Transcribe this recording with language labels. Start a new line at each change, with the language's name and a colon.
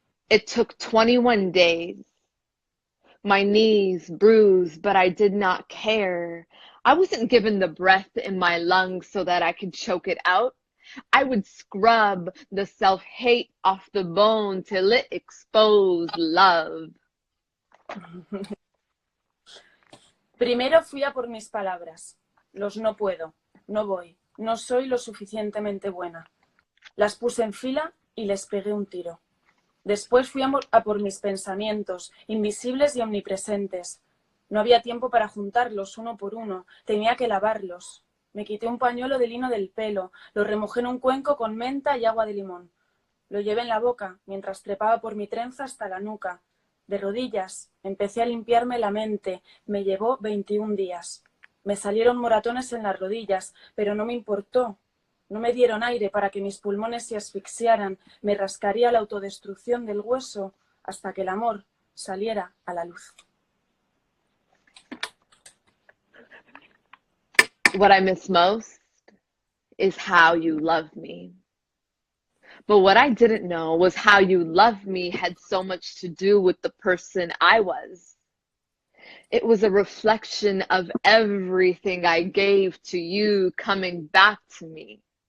English: It took 21 days. My knees bruised, but I did not care. I wasn't given the breath in my lungs so that I could choke it out. I would scrub the self-hate off the bone till it exposed love.
Spanish: Primero fui a por mis palabras. Los no puedo, no voy, no soy lo suficientemente buena. Las puse en fila y les pegué un tiro. Después fui a por mis pensamientos, invisibles y omnipresentes. No había tiempo para juntarlos uno por uno, tenía que lavarlos. Me quité un pañuelo de lino del pelo, lo remojé en un cuenco con menta y agua de limón. Lo llevé en la boca mientras trepaba por mi trenza hasta la nuca. De rodillas empecé a limpiarme la mente, me llevó 21 días. Me salieron moratones en las rodillas, pero no me importó. No me dieron aire para que mis pulmones se asfixiaran, me rascaría la autodestrucción del hueso hasta que el amor saliera a la luz.
English: What I miss most is how you love me. But what I didn't know was how you love me had so much to do with the person I was. It was a reflection of everything I gave to you coming back to me.